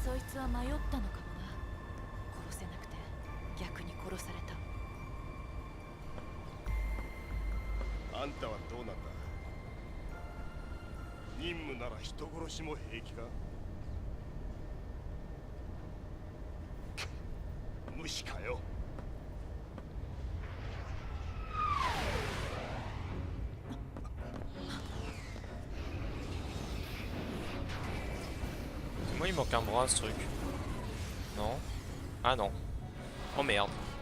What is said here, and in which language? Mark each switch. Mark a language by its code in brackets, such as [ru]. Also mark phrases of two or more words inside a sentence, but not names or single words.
[ja] そいつは迷ったのかもな。殺せなくて逆に殺された。あんたはどうなんだ。任務なら人殺しも平気か。無視かよ。 [fr] Moi il manque un bras ce truc. Non? Ah non. Oh merde.